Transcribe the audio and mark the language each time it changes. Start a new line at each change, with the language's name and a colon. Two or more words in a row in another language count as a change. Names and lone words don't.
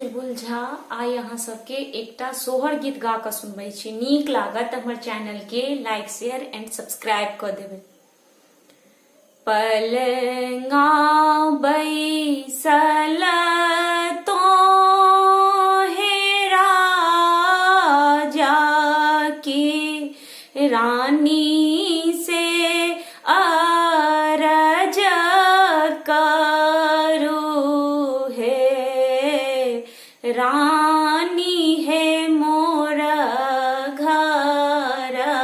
Maithili: चुलबुल झा आइ अहाँ सबके एकटा सोहर गीत गा कऽ सुनबै छी। नीक लागत हमर चैनल के
English: like share and subscribe
Maithili: कऽ देबै। पलंगा बैसल तो हे राजा की रानी से अरज करू हे रानी है मोर घर